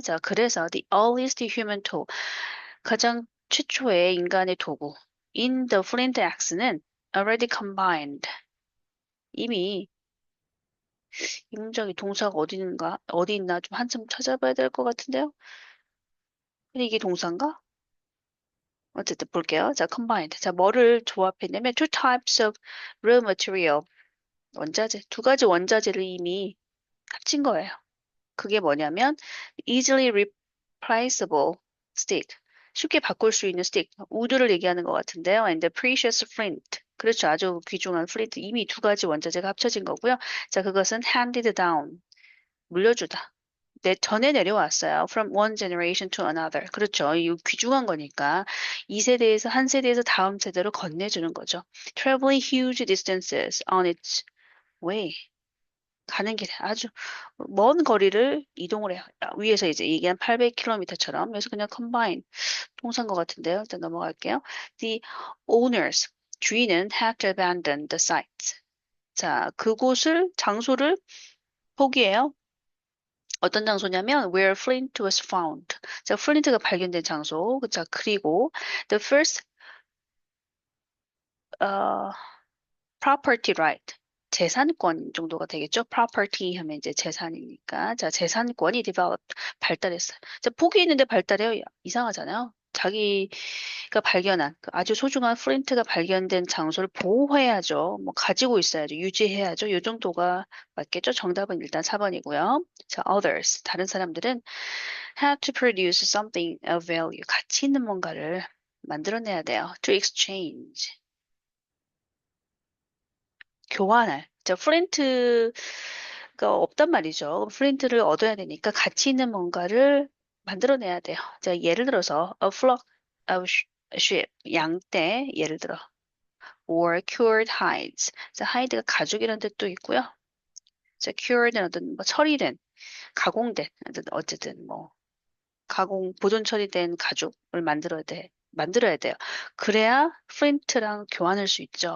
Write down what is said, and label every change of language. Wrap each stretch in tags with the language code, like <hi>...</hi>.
<ko>자, 그래서</ko> <en>the earliest human tool</en> <ko>가장 최초의 인간의 도구</ko> <en>in the flint axe</en> <ko>는</ko> <en>already combined</en> <ko>이미 이 문장의 동사가 어디 있나 좀 한참 찾아봐야 될 것 같은데요. 근데 이게 동사인가? 어쨌든 볼게요. 자, combined. 자, 뭐를 조합했냐면</ko> <en>two types of raw material</en> <ko>원자재 두 가지 원자재를 이미 합친 거예요. 그게 뭐냐면</ko> <en>easily replaceable stick.</en> <ko>쉽게 바꿀 수 있는 스틱. 우드를 얘기하는 것 같은데요.</ko> <en>and the precious flint.</en> <ko>그렇죠. 아주 귀중한 플린트. 이미 두 가지 원자재가 합쳐진 거고요. 자, 그것은</ko> <en>handed down.</en> <ko>물려주다. 전해 내려왔어요.</ko> <en>From one generation to another.</en> <ko>그렇죠. 이 귀중한 거니까 이 세대에서 한 세대에서 다음 세대로 건네주는 거죠.</ko> <en>Traveling huge distances on its way.</en> <ko>가는 길에 아주 먼 거리를 이동을 해요. 위에서 이제 얘기한 800km처럼. 그래서 그냥 combine 동사인 것 같은데요. 일단 넘어갈게요.</ko> <en>The owners,</en> <ko>주인은</ko> <en>had to abandon the site.</en> <ko>자, 장소를 포기해요. 어떤 장소냐면</ko> <en>where flint was found.</en> <ko>자, 플린트가 발견된 장소. 자, 그리고</ko> <en>the first property right.</en> <ko>재산권 정도가 되겠죠. property 하면 이제 재산이니까. 자, 재산권이 developed. 발달했어요. 자, 폭이 있는데 발달해요. 이상하잖아요. 자기가 발견한 그 아주 소중한 플린트가 발견된 장소를 보호해야죠. 뭐 가지고 있어야죠. 유지해야죠. 이 정도가 맞겠죠. 정답은 일단 4번이고요. 자, others.</ko> <en>다른 사람들은 had to produce something of value.</en> <ko>가치 있는 뭔가를 만들어내야 돼요.</ko> <en>to exchange.</en> <ko>교환할. 자, 플린트가 없단 말이죠. 플린트를 얻어야 되니까 가치 있는 뭔가를 만들어내야 돼요. 자, 예를 들어서</ko> <en>a flock of sheep,</en> <ko>양떼 예를 들어</ko> <en>or cured hides.</en> <ko>자, hide가 가죽이라는 뜻도 있고요. 자, cured는 어떤 뭐 처리된, 가공된 어쨌든 뭐 보존 처리된 가죽을 만들어야 돼요. 그래야 플린트랑 교환할 수 있죠.</ko>